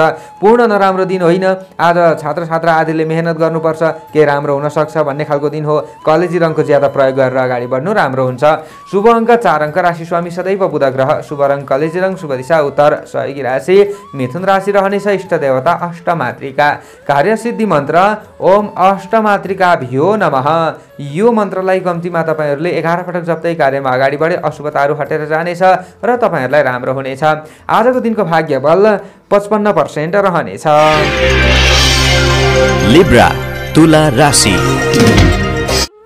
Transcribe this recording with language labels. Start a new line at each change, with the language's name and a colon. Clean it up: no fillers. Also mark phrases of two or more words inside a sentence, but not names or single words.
Nepali: पूर्ण नराम्रो दिन होइन। आज छात्र छात्रा आदिले मेहनत गर्नुपर्छ, के राम्रो हुन सक्छ भन्ने खालको दिन हो। कलेजी रङको ज्यादा प्रयोग गरेर अगाडि बढ्नु राम्रो हुन्छ। शुभ अङ्क 4 अङ्क, राशि स्वामी सदैव बुध ग्रह, शुभ रङ कलेजी रङ, शुभ दिशा उत्तर, सहयोगी राशि मिथुन राशि रहनेछ, इष्ट देवता अष्टमातृका, कार्यसिद्धि मन्त्र
Sanskrit: ओम अष्टमातृकाभ्यो नमः।
Nepali: यो मन्त्रलाई कम्तीमा तपाईहरुले 11 पटक जप्दै कार्यमा अगाडि बढे अशुभताहरू हटेर जानेछ र तपाईहरुलाई राम्रो हुनेछ। आजको दिनको भाग्य बल 55% रहनेछ। लिब्रा तुला राशि।